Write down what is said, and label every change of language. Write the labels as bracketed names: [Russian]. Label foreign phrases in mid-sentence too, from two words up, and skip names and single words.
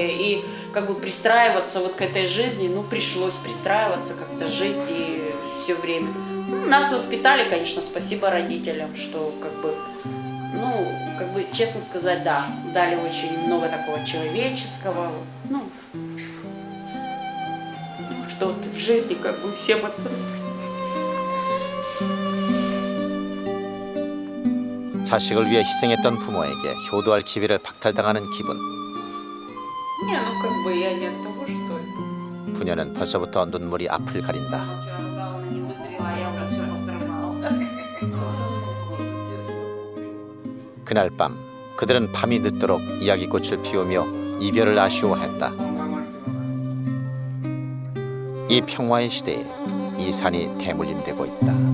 [Russian] И как бы пристраиваться вот к этой жизни, ну, пришлось пристраиваться, как-то жить и все время. Ну, нас воспитали, конечно, спасибо родителям, что как бы, ну, как бы, честно сказать, да, дали очень много такого человеческого, ну что вот в жизни как бы всем это. [Korean] 자식을 위해 희생했던 부모에게 효도할 기회를 박탈당하는 기분. [Russian] Не, ну как бы я не от того, что это. [Korean] 부녀는 벌써부터 눈물이 앞을 가린다. 그날 밤 그들은 밤이 늦도록 이야기꽃을 피우며 이별을 아쉬워했다. 이 평화의 시대에 이 산이 대물림되고 있다.